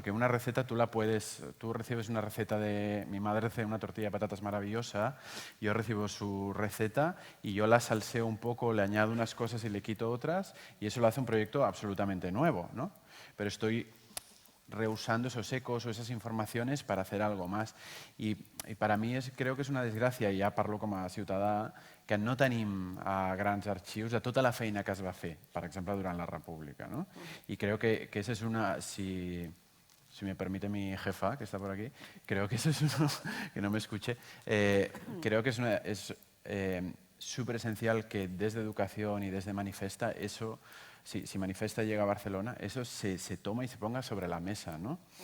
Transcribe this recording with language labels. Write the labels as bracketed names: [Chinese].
[Spanish] Porque una receta tú recibes una receta de... Mi madre hace una tortilla de patatas maravillosa, yo recibo su receta y yo la salseo un poco, le añado unas cosas y le quito otras, y eso lo hace un proyecto absolutamente nuevo, ¿no? Pero estoy reusando esos ecos o esas informaciones para hacer algo más. Y para mi creo que [Catalan] és una desgràcia, i ja parlo com a ciutadà, que no tenim grans arxius de tota la feina que es va fer, per exemple, durant la República, ¿no? [Spanish] Y creo que esa es una... Si me permite mi jefa, que está por aquí, creo que eso es uno... que no me escuche. Creo que es súper esencial que desde educación y desde Manifesta eso... Si Manifesta llega a Barcelona, eso se toma y se ponga sobre la mesa, ¿no?